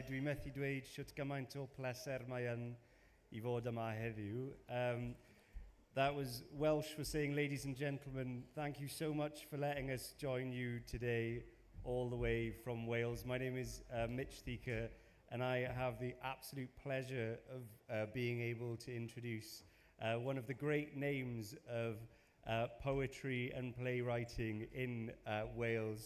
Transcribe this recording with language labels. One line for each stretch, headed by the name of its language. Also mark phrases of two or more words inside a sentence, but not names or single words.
Welsh: Dwi'n methu dweud siwt gymaint o pleser mae yn I fod yma heddiw.
English: That was Welsh for saying, ladies and gentlemen, thank you so much for letting us join you today all the way from Wales. My name is Mitch Thieker, and I have the absolute pleasure of being able to introduce one of the great names of poetry and playwriting in Wales.